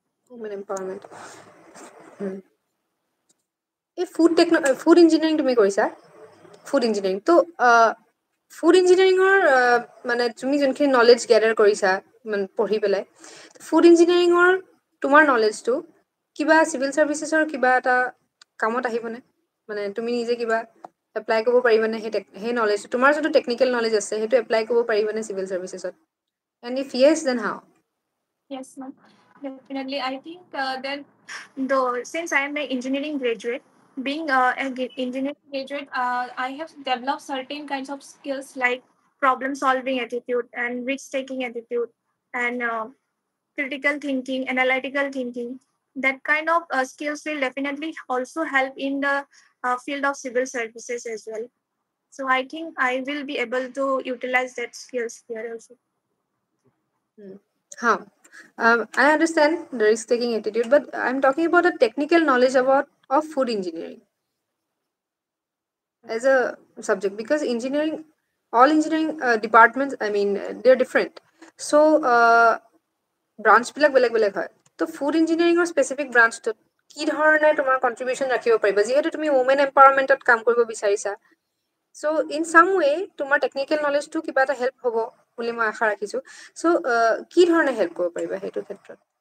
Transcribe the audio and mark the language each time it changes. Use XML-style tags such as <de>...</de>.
<as>women empowerment এই food engineering তুমি কৰিছা ফুড ইঞ্জিনিয়াৰিং ত' ফুড ইঞ্জিনিয়াৰিঙৰ মানে তুমি যোনখিনি নলেজ গেডাৰ কৰিছা মানে পঢ়ি পেলাই ফুড ইঞ্জিনিয়াৰিঙৰ তোমাৰ নলেজটো কিবা চিভিল চাৰ্ভিচেছৰ কিবা এটা কামত আহিবনে মানে তুমি নিজে কিবা এপ্লাই কৰিব পাৰিবানে সেই নলেজটো তোমাৰ যোনটো টেকনিকেল নলেজ আছে সেইটো এপ্লাই কৰিব পাৰিবানে চিভিল চাৰ্ভিচেছত</as> <en>And if yes then how Yes, ma'am. Definitely. I think that though since I am an engineering graduate, being an engineering graduate, I have developed certain kinds of skills like problem solving attitude and risk taking attitude and critical thinking, analytical thinking. That kind of skills will definitely also help in the field of civil services as well. So I think I will be able to utilize that skills here also. How? I understand the risk-taking attitude, but I'm talking about a technical knowledge of food engineering as a subject because all engineering departments, I mean, they're different. So</en> <as>ব্ৰাঞ্চবিলাক বেলেগ বেলেগ হয়। তো food ইঞ্জিনিয়াৰিঙৰ specific ব্ৰাঞ্চটোত কি ধৰণে তোমাৰ contribution ৰাখিব পাৰিবা, যিহেতু তুমি ওমেন এম্পাৱাৰমেণ্টত কাম কৰিব বিচাৰিছা।</as> <en>so' in some way</en> <as>তোমাৰ টেকনিকেল নলেজটো কিবা এটা হেল্প হ'ব বুলি মই আশা ৰাখিছোঁ। চ' কি ধৰণে হেল্প কৰিব পাৰিবা সেইটো ক্ষেত্ৰত?</as>